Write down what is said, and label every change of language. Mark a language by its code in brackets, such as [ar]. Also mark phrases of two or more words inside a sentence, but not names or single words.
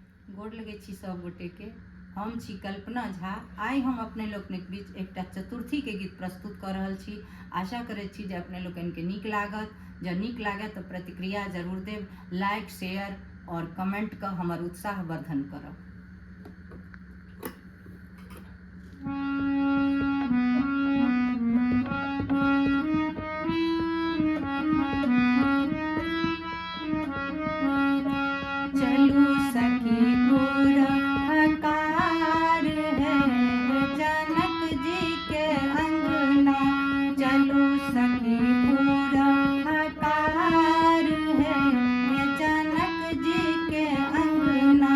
[mai] गोड़ लगे छी सब गोटे के। हम छी कल्पना झा। आई हम अपने लोकनिक बीच एकटा चतुर्थी के गीत प्रस्तुत कर रहल छी। आशा करे छी जे अपने लोकन के नीक लागत। जब नीक लागे तो प्रतिक्रिया जरूर देव, [en] like share [mai] और कमेंट का हमर उत्साह वर्धन करब। चलू सखी पुरहकार है जनक जी के अंगना, चलू सखी पुरहकार है जनक जी के अंगना।